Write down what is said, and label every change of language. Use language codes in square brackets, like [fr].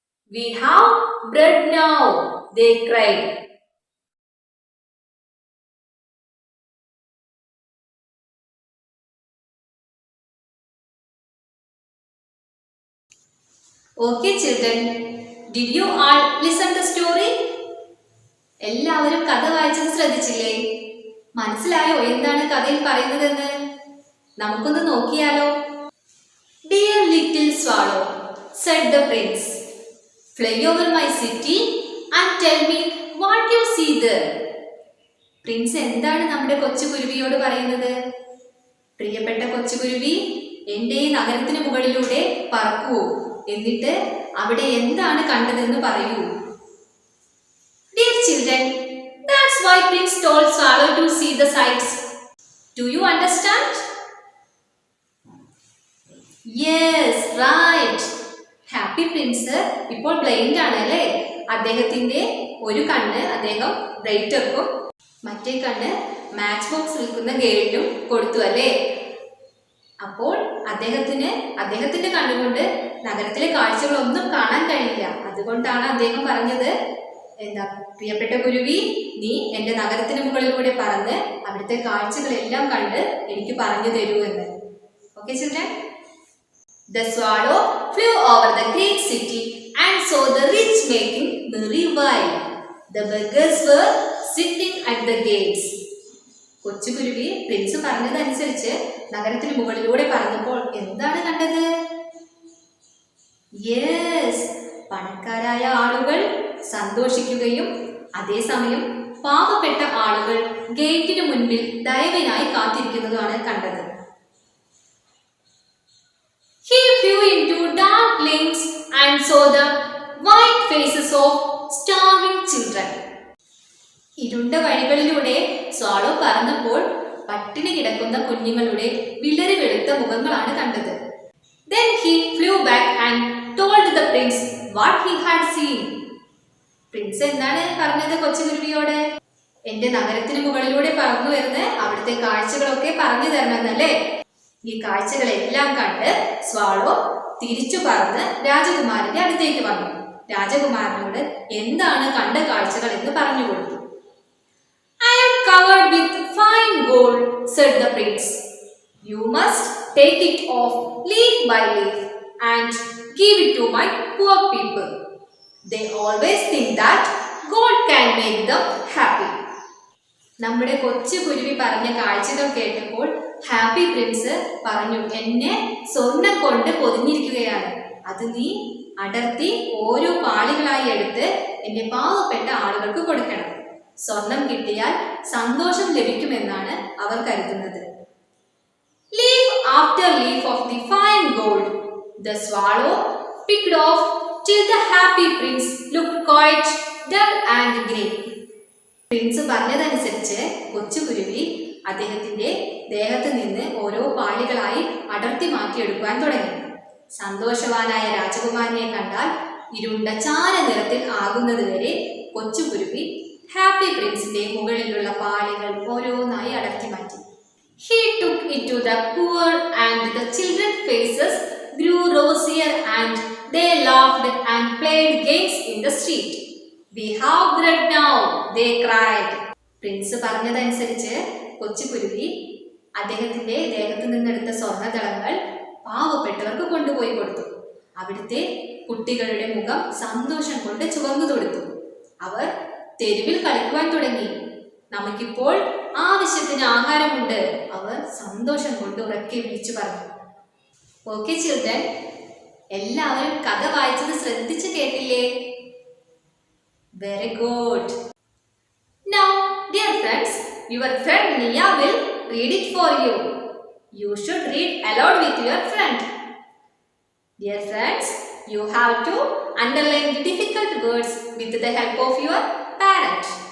[en] We have bread now, they cried. Okay children, did you all listen the story? [ml] എല്ലാവരും കഥ വായിച്ചത് ശ്രദ്ധിച്ചില്ലേ? മനസ്സിലായോ എന്താണ് കഥയിൽ പറയുന്നതെന്ന്? നമുക്കൊന്ന് നോക്കിയാലോ? [en] Dear little swallow, said the prince, fly over my city and tell me what you see there. [ml] Prince എന്താണ് നമ്മുടെ കൊച്ചുകുരുവിയോട് പറയുന്നത്? പ്രിയപ്പെട്ട കൊച്ചുകുരുവി, എൻ്റെ ഈ നഗരത്തിന് മുകളിലൂടെ പറക്കൂ, എന്നിട്ട് അവിടെ എന്താണ് കണ്ടതെന്ന് പറയൂ. [en] Dear children, that's why Prince told Swallow to see the sights. Do you understand? Yes, right. [ml] Happy Prince ഇപ്പോൾ ബ്ലൈൻഡ് ആണ് അല്ലേ? അദ്ദേഹത്തിന്റെ ഒരു കണ്ണ് അദ്ദേഹം ബ്രൈറ്റർക്കും മറ്റേ കണ്ണ് മാച്ച് ബോക്സ് വിൽക്കുന്ന ഗേളിനും കൊടുത്തു അല്ലേ? അപ്പോൾ അദ്ദേഹത്തിന്റെ കണ്ണുകൊണ്ട് നഗരത്തിലെ കാഴ്ചകളൊന്നും കാണാൻ കഴിയില്ല. അതുകൊണ്ടാണ് അദ്ദേഹം പറഞ്ഞത്, എന്താ പ്രിയപ്പെട്ട കുരുവി, നീ എൻ്റെ നഗരത്തിന് മുകളിലൂടെ പറന്ന് അവിടുത്തെ കാഴ്ചകളെല്ലാം കണ്ട് എനിക്ക് പറഞ്ഞു തരൂ എന്ന്. [en] Okay children? The swallow flew over the great city and saw the rich making merry while the beggars were sitting at the gates. [ml] കൊച്ചുകുരുവി Prince പറഞ്ഞതനുസരിച്ച് നഗരത്തിന് മുകളിലൂടെ പറന്നപ്പോൾ എന്താണ് കണ്ടത്? യെസ്, പണക്കാരായ ആളുകൾ സന്തോഷിക്കുകയും അതേസമയം പാവപ്പെട്ട ആളുകൾ ഗേറ്റിന് മുൻപിൽ ദയവിനായി കാത്തിരിക്കുന്നതാണ് കണ്ടത്. [en] He flew into dark lanes and saw the white faces of starving children. [ml] ഇരുണ്ട വഴികളിലൂടെ സ്വാളോ പറന്നപ്പോൾ പട്ടിണി കിടക്കുന്ന കുഞ്ഞുങ്ങളുടെ വിളറി വെളുത്ത മുഖങ്ങളാണ് കണ്ടത്. [en] Then he flew back and told the prince what he had seen. [ml] Prince എന്താണ് പറഞ്ഞത് കൊച്ചുകുരുവിയോട്? എന്റെ നഗരത്തിന് മുകളിലൂടെ പറന്നു വരുന്ന അവിടുത്തെ കാഴ്ചകളൊക്കെ പറഞ്ഞു തരണമെന്നല്ലേ? ഈ കാഴ്ചകളെല്ലാം കണ്ട് സ്വാളോ തിരിച്ചു പറന്ന് രാജകുമാരന്റെ അടുത്തേക്ക് വന്നു. രാജകുമാരനോട് എന്താണ് കണ്ട കാഴ്ചകൾ എന്ന് പറഞ്ഞു കൊടുത്തു. [en] I am covered with fine gold, said the prince. You must take it off leaf by leaf and give it to my poor people. They always think that gold can make them happy. [ml] നമ്മുടെ കൊച്ചു കുരുവി പറഞ്ഞ കാഴ്ചകൾ കേട്ടപ്പോൾ happy Prince പറഞ്ഞു, എന്നെ സ്വർണ്ണം കൊണ്ട് പൊതിഞ്ഞിരിക്കുകയാണ്. അത് നീ അടർത്തി ഓരോ പാളികളായി എടുത്ത് എന്റെ പാവപ്പെട്ട ആളുകൾക്ക് കൊടുക്കണം. സ്വർണം കിട്ടിയാൽ സന്തോഷം ലഭിക്കുമെന്നാണ് അവർ കരുതുന്നത്. [en] Leaf after leaf of the fine gold, the swallow picked off till the happy prince looked quite dull and grey. [ml] Prince പറഞ്ഞതനുസരിച്ച് കൊച്ചുകുരുവി അദ്ദേഹത്തിന്റെ ദേഹത്ത് നിന്ന് ഓരോ പാളികളായി അടർത്തി മാറ്റിയെടുക്കുവാൻ തുടങ്ങി. സന്തോഷവാനായ രാജകുമാരനെ കണ്ടാൽ ഇരുണ്ട ചാര നിറത്തിൽ ആകുന്നത് വരെ കൊച്ചുകുരുവി ഹാപ്പി പ്രിൻസിന്റെ മുകളിലുള്ള പാളികൾ ഓരോന്നായി അടർത്തി മാറ്റി. [en] He took it to the poor and the children's faces grew rosier and they laughed and played games in the street. We have bread now, they cried. [ml] Prince പറഞ്ഞതനുസരിച്ച് കൊച്ചുകുരുവി അദ്ദേഹത്തിന്റെ ദേഹത്ത് നിന്നെടുത്ത സ്വർണ്ണദളങ്ങൾ പാവപ്പെട്ടവർക്ക് കൊണ്ടുപോയി കൊടുത്തു. അവിടുത്തെ കുട്ടികളുടെ മുഖം സന്തോഷം കൊണ്ട് ചുവന്നു തൊടുത്തു. അവർ തെരുവിൽ കളിക്കുവാൻ തുടങ്ങി. നമുക്കിപ്പോൾ ആവശ്യത്തിന് ആഹാരമുണ്ട്, അവർ സന്തോഷം കൊണ്ട് ഉറക്കെ വിളിച്ചു പറഞ്ഞു. [en] okay children, [ml] എല്ലാവരും കഥ വായിച്ചത് ശ്രദ്ധിച്ചു കേട്ടില്ലേ? [en] Very good. Now, dear friends, your friend Nia will read it for you. You should read aloud with your friend. Dear friends, you have to underline the difficult words with the help of your parent.